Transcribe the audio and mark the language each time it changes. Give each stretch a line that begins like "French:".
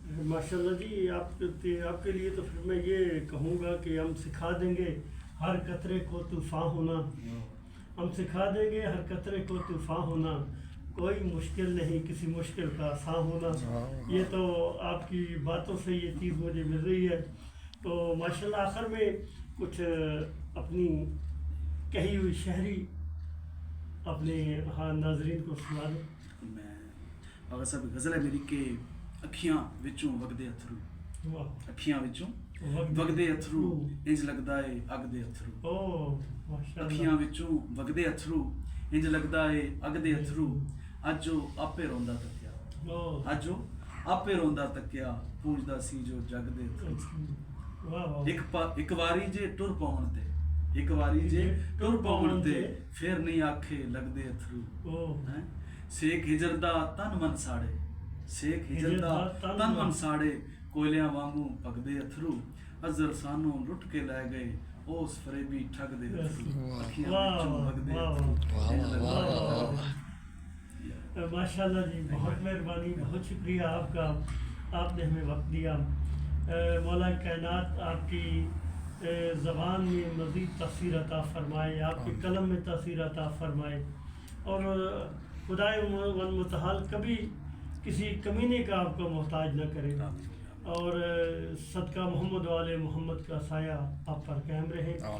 Urdu: ماشاء اللہ جی، آپ کے لیے تو پھر میں یہ کہوں گا کہ ہم سکھا دیں گے ہر قطرے کو طوفان ہونا، ہم سکھا دیں گے ہر قطرے کو طوفان ہونا، کوئی مشکل نہیں کسی مشکل کا آسان ہونا. یہ تو آپ کی باتوں سے یہ چیز مجھے مل رہی ہے. تو ماشاء اللہ آخر میں کچھ اپنی کہی ہوئی شاعری اپنے ناظرین کو سنا دیں. میں اگر صاحب غزل ہے میری کہ
Punjabi: اکھیاں وچوں وگدے اتھرو، اکھیاں وچوں وگدے اتھرو انج لگدا اے اگ دے اتھرو، اکھیاں وچوں وگدے اتھرو انج لگدا اے اگ دے اتھرو، اج جو آپے روندا تکیا، اج جو آپے روندا تکیا پوجدا سی جو جگ دے اتھرو. ایک واری جے ٹر پاون تے، ایک واری جے ٹر پاون تے پھر نہیں آکھے لگدے اتھرو. سیک ہجر دا تن من ساڑے، سیک ہجر دا تن من ساڑے کوئلیاں وانگوں پگدے اتھرو، ازر سانوں لٹ کے لے گئے اس فریبی ٹھگ دے اتھرو، اکھیاں وچوں وگدے اتھرو.
Urdu: ماشاء اللہ جی، بہت مہربانی، بہت شکریہ آپ کا، آپ نے ہمیں وقت دیا. مولا کائنات آپ کی زبان میں مزید تاثیر عطا فرمائے، آپ کے قلم میں تاثیر عطا فرمائے، اور خدائے متعال کبھی کسی کمینے کا آپ کو محتاج نہ کرے، اور صدقہ محمد و آل محمد کا سایہ آپ پر قائم رہے.